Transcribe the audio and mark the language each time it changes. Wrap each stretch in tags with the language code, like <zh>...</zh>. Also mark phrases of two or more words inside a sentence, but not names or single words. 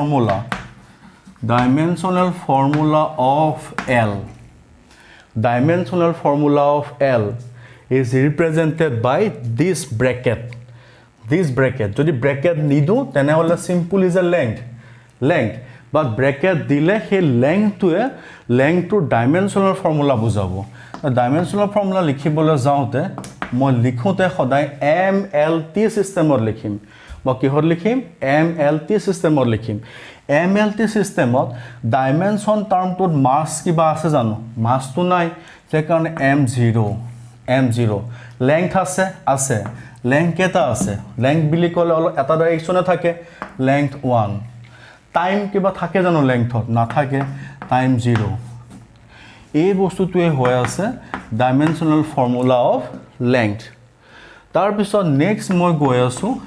<en>formula of L dimensional formula of L is represented by this bracket</en> <as>যদি bracket নিদো তেনেহলে</as> <en>simple is a length but bracket দিলে</en> <as>সেই</as> <en>length to dimensional formula</en> <as>বুজাব</as> <en>dimensional formula</en> <as>লিখিবলৈ যাওঁতে মই লিখোতে সদায় MLT সিস্টেমত লিখিম বা কিহত লিখিম MLT সিস্টেমত লিখিম MLT সিস্টেমত ডাইমেনশন টার্মটোত মাস কিবা আছে জানো মাসটো নাই সেই কাৰণে m0 লেংথ আছে লেংথ কেটা আছে লেংথ বুলি ক'লে এটা ডাইৰেকশ্যনে থাকে লেংথ 1 টাইম কিবা থাকে জানো লেংথত নাথাকে টাইম 0 এই বস্তুটোৱে হৈ আছে</as> <en>dimensional formula of length</en> <as>তাৰ পিছত নেক্সট মই গৈ আছো</as>